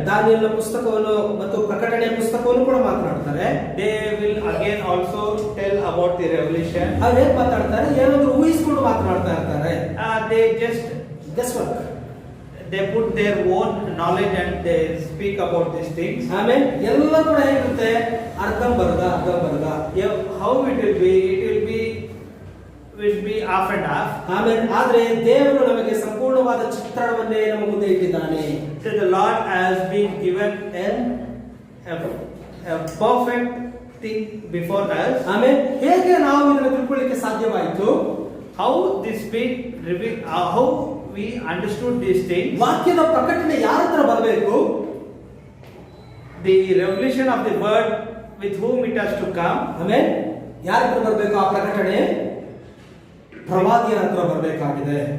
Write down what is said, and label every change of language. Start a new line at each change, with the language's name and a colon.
Kannada: ದಾನಿಯೇಲನ ಪುಸ್ತಕವನ್ನು ಮತ್ತು ಪ್ರಕಟಣೆಯ ಪುಸ್ತಕವನ್ನು ಕೂಡ ಮಾತನಾಡ್ತಾರೆ.
English: They will again also tell about the revelation.
Kannada: ಅವ್ರು ಏನ್ ಮಾತಾಡ್ತಾರೆ? ಏನಾದ್ರು ಊಹಿಸಿಕೊಂಡು ಮಾತನಾಡ್ತಾ ಇರ್ತಾರೆ.
English: They just guesswork. they put their own knowledge and they speak about these things.
Kannada: ಆಮೇಲೆ ಎಲ್ಲ ಕೂಡ ಹೇಗಿರುತ್ತೆ? ಅರ್ಧಂಬರ್ಧ.
English: How it will be? It will be half and half.
Kannada: ಆಮೇಲೆ ಆದ್ರೆ ದೇವರು ನಮಗೆ ಸಂಪೂರ್ಣವಾದ ಚಿತ್ರಣವನ್ನೇ ನಮ್ಮ ಮುಂದೆ ಇಟ್ಟಿದ್ದಾನೆ.
English: So the Lord has been given a perfect thing before us.
Kannada: ಆಮೇಲೆ ಹೇಗೆ ನಾವು ಇದನ್ನು ತಿಳ್ಕೊಳ್ಳಿಕ್ಕೆ ಸಾಧ್ಯವಾಯಿತು?
English: How this been revealed? How we understood these things?
Kannada: ವಾಕ್ಯದ ಪ್ರಕಟಣೆ ಯಾರ ಹತ್ರ ಬರಬೇಕು?
English: The revelation of the word with whom it has to come.
Kannada: ಆಮೇಲೆ ಯಾರ ಹತ್ರ ಬರಬೇಕು ಆ ಪ್ರಕಟಣೆ? ಪ್ರವಾದಿಯ ಹತ್ರ ಬರಬೇಕಾಗಿದೆ.